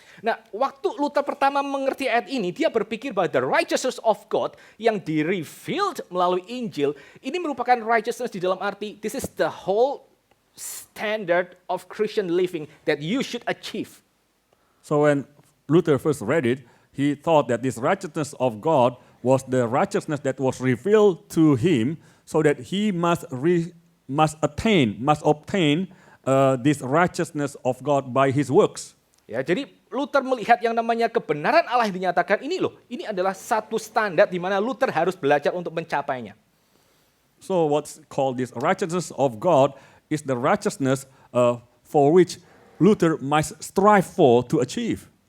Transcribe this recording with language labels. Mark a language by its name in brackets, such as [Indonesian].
[Indonesian] Nah, waktu Luther pertama mengerti ayat ini, dia berpikir bahwa [English] the righteousness of God [Indonesian] yang di-revealed melalui Injil, ini merupakan righteousness di dalam arti, [English] this is the whole standard of Christian living that you should achieve. So when Luther first read it, he thought that this righteousness of God was the righteousness that was revealed to him, so that he must obtain this righteousness of God by his works. [Indonesian] Ya, jadi Luther melihat yang namanya kebenaran Allah yang dinyatakan ini loh, ini adalah satu standar di mana Luther harus belajar untuk mencapainya. [English] So what's called this righteousness of God is the righteousness for which Luther must strive for to achieve.